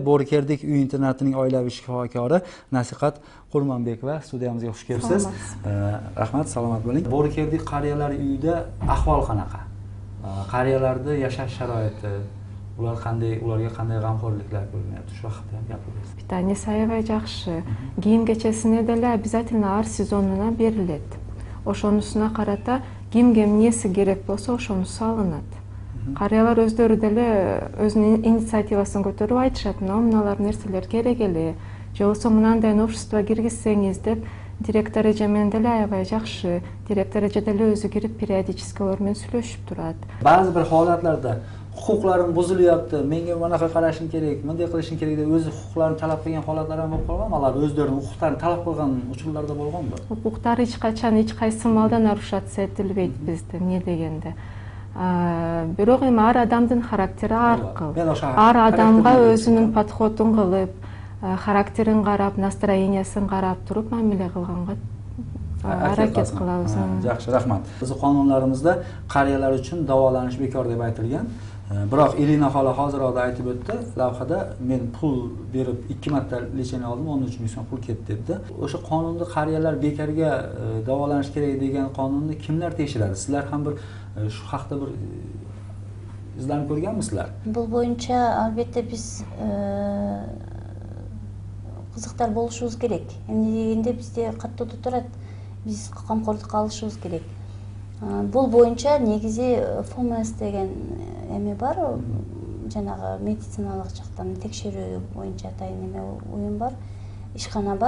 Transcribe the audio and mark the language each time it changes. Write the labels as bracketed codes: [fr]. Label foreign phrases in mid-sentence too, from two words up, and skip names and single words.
[uz] Bo'rikerdik uy internatining oilaviy shifokori Nasihat Qurmonbekova studiyamizga xush kelibsiz. Rahmat, salomat bo'ling. Bo'rikerdik qariyalar uyida ahvol qanaqa? Qariyalarda yashash sharoiti, ularga qanday g'amxo'rliklar ko'rinyapti? Shu haqida ham gapiramiz. [ky] Питание саябай жакшы. Кийим-кечесине деле обязательно ар сезонуна берилет. Ошонусуна карата кимге эмнеси керек болсо ошону салынат. Карыялар өздөрү деле өзүнүн инициативасын көтөрүп айтышат, мыналар нерселер керек эле. Же болбосо мынандай общество киргизсеңиз деп директор эже менен деле аябай жакшы. Директор эже деле өзү кирип периодически олар менен сүйлөшүп турат. [uz] Ba'zi bir holatlarda huquqlarim buzilyapti, menga bunaqa qarashing kerak, bunday qilishing kerak deb o'zi huquqlarini talab qilgan holatlar ham bo'lib qolgan. Ular o'zlarining huquqlarini talab qilgan uchurlarda bo'lganmi? [ky] Укуктар эч качан эч кайсы малда нарушаться этилбейт бизде, эмне дегенде. Бирок эми ар адамдын характери ар кыл. Ар адамга өзүнүн подходун кылып, характерин карап, настроениясын карап туруп мамиле кылганга аракет кылабыз. [uz] Yaxshi, rahmat. Bizning qonunlarimizda qariyalar uchun davolanish bekor deb aytilgan. Biroq Elina xola hozirda aytib o'tdi, lavhada men pul berib 2 marta lecheniya oldim, 13 ming so'm pul ketdi debdi. O'sha qonunda qariyalar bekarga davolanish kerak degan qonunni kimlar tekshiradi? Sizlar ham bir shu haqda bir izlanib ko'rganmisizlar? [ky] Бұл бойынша албетте биз кызыктар болушубуз керек. Эмне дегенде бизде каттуу турат, биз камкордукка алышыбыз керек. Бул боюнча негизи ФОМС деген эме бар, жанагы медициналык жактан текшерүү боюнча атайын эме уюм бар, ишкана бар.